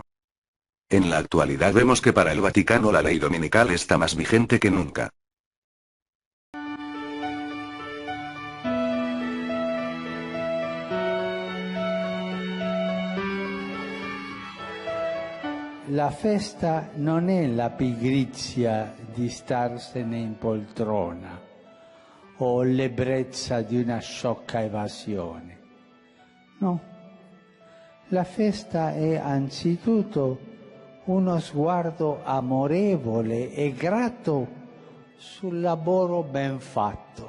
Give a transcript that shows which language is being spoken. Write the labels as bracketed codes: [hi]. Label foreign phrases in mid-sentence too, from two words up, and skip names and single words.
[es] En la actualidad vemos que para el Vaticano la ley dominical está más vigente que nunca. [it] La festa non è la pigrizia di starsene in poltrona o l'ebbrezza di una sciocca evasione. No, la festa è anzitutto uno sguardo amorevole e grato sul lavoro ben fatto.